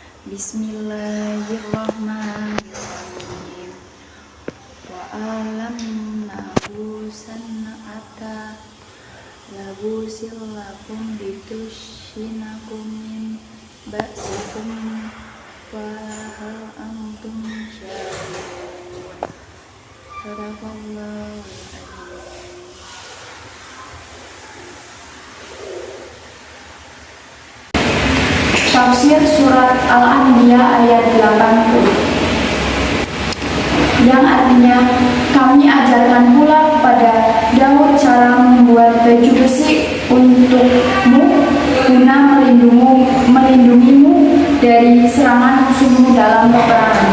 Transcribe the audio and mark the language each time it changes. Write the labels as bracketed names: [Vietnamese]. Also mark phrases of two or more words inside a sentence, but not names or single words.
[Arabic] بسم الله الرحمن الرحيم. وعلمناه صنعة لبوس لكم لتحصنكم من بأسكم فهل أنتم شاهدون. صدق الله العظيم. [Indonesian] Tafsir Surat Al-Anbiya ayat 80, yang artinya, kami ajarkan pula kepada Daud cara membuat baju besi untukmu guna melindungimu dari serangan musuhmu dalam peperangan.